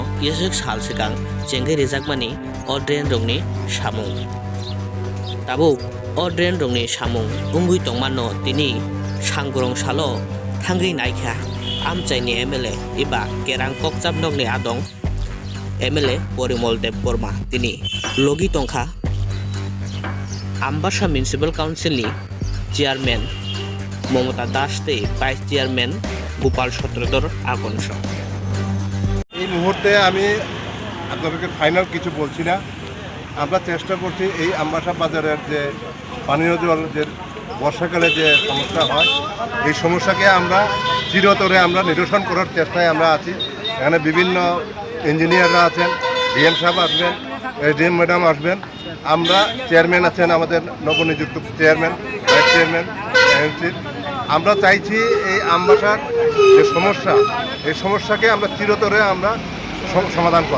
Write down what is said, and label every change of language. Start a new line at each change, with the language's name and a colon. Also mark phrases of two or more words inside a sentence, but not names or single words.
Kok Borok: isuk sal sikang cengge rejakmani O drain rongni Samung Tabo O drain rongni Samung Wngwi tongmano tini sangrong salo Thangwi naikha Amchai ni MLA iba kerang kokchap nokni adong MLA Parimal Borma tini logi tongkha Ambassa Municipal Council ni Chairman Momota Das tei Vice Chairman Gopal Sotrodor আগনশ
Bangla: এই মুহূর্তে আমি আপনাদেরকে ফাইনাল কিছু বলছি না আমরা চেষ্টা করছি এই আম্বাসা বাজারের যে পানীয় জল যে বর্ষাকালে যে সমস্যা হয় এই সমস্যাকে আমরা চিরতরে আমরা নিরসন করার চেষ্টায় আমরা আছি এখানে বিভিন্ন ইঞ্জিনিয়াররা আছেন ডিএম সাহেব আসবেন
English: DM madam
Bangla: আসবেন আমরা চেয়ারম্যান আছেন আমাদের নবনিযুক্ত চেয়ারম্যান
English: vice chairman
Bangla: এমসির আমরা চাইছি এই আম্বাসার যে সমস্যা এই সমস্যাকে আমরা চিরতরে আমরা সমাধান করা